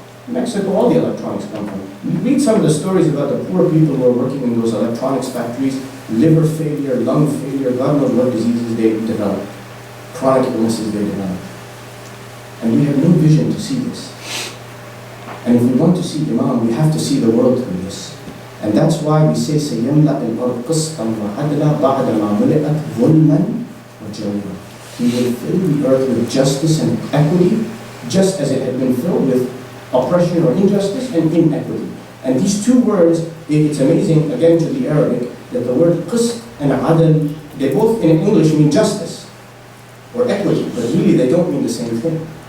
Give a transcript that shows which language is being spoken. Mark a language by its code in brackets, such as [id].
[en] In Mexico, all the electronics come from. You read some of the stories about the poor people who are working in those electronics factories, liver failure, lung failure, God knows what diseases they develop, chronic illnesses they develop. And we have no vision to see this. And if we want to see Imam, we have to see the world through this. And that's why we say, [ar] سَيَمْلَأَ الْأَرْضَ قِسْطًا وَعَدْلًا بَعْدَ مَا مُلِئَتْ ظُلْمًا وَجَوْرًا. [en] He will fill the earth with justice and equity, just as it had been filled with oppression or injustice and inequity. And these two words, it's amazing, again to the Arabic, that the word qist and adl, they both in English mean justice or equity, but really they don't mean the same thing.